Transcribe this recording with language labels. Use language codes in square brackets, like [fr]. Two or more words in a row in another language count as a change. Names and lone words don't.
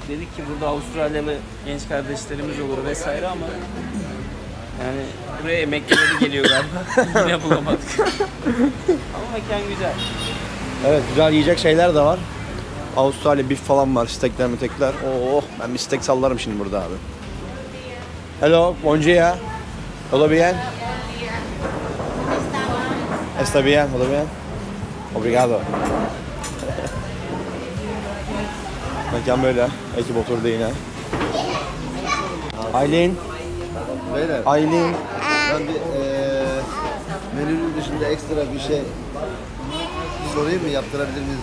[tr] Dedik ki burada Avustralyalı genç kardeşlerimiz olur vesaire ama yani buraya emeklileri geliyor galiba. Yine bulamadık. Ama mekan güzel. Evet, güzel yiyecek şeyler de var. Avustralya beef falan var, steakler metekler. Oh, ben bir steak sallarım şimdi burada abi. [pt] Hello, bom dia. Todo bien? [es] Está bien, todo bien. [pt] Obrigado. [tr] Mekan böyle. Ekip oturdu yine. Aylin. Beyler, Aylin. ben bir menünün dışında ekstra bir şey sorayım mı? Yaptırabilir miyiz?